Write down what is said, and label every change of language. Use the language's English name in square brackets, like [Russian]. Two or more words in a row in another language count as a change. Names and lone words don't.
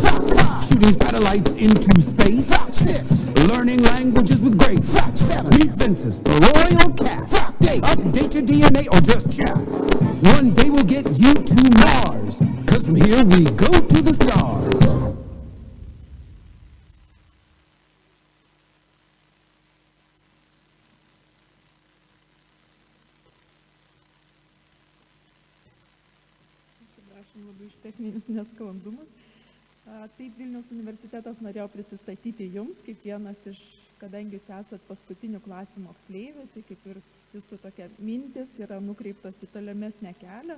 [English] Fact 5, shooting satellites into space. Fact 6, learning languages with grace. Fact 7, meet Ventus, the royal cat. Fact 8, update your DNA or just chat. One day we'll get you to Mars, 'cause from here we go to the stars. [Lithuanian] Atsiprašom labai už techninius nesklandumus. Taip, Vilniaus universitetas norėjo prisistatyti jums kaip vienas iš, kadangi jūs esat paskutinių klasių moksleivių, tai kaip ir jūsų tokia mintis yra nukreiptos į tolimesnę kelią.